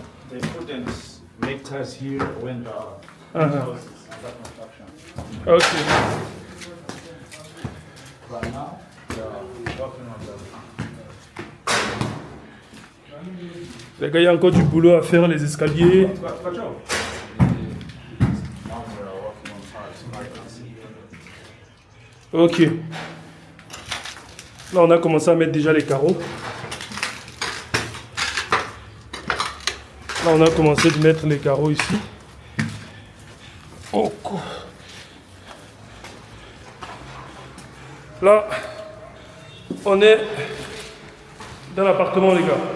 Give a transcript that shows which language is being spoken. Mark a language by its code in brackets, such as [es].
[en] They couldn't make tires here when the house is under construction. Ok. But now they are working on them. [fr] Les gars, il y a encore du boulot à faire, les escaliers. [en] Now we are working on tires. Ok. [fr] Là, on a commencé à mettre déjà les carreaux. Là, on a commencé de mettre les carreaux ici. Oh, quoi. Là, on est dans l'appartement, les gars.